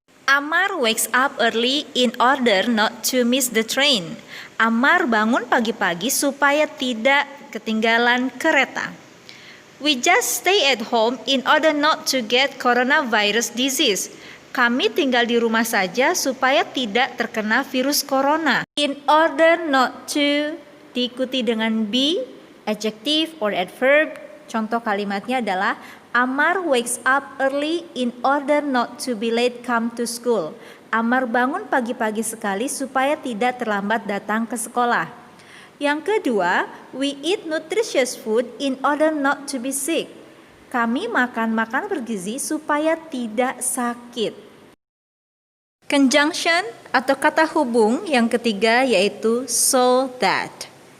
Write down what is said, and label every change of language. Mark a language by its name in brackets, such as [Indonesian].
[English] Amar wakes up early in order not to miss the train. [Indonesian] Amar bangun pagi-pagi supaya tidak ketinggalan kereta. [English] We just stay at home in order not to get coronavirus disease. [Indonesian] Kami tinggal di rumah saja supaya tidak terkena virus corona. [English] In order not to [Indonesian] diikuti dengan [English] be, adjective or adverb. [Indonesian] Contoh kalimatnya adalah, [English] Amar wakes up early in order not to be late come to school. [Indonesian] Amar bangun pagi-pagi sekali supaya tidak terlambat datang ke sekolah. Yang kedua, [English] we eat nutritious food in order not to be sick. [Indonesian] Kami makan makanan bergizi supaya tidak sakit. Conjunction atau kata hubung yang ketiga yaitu [English] so that.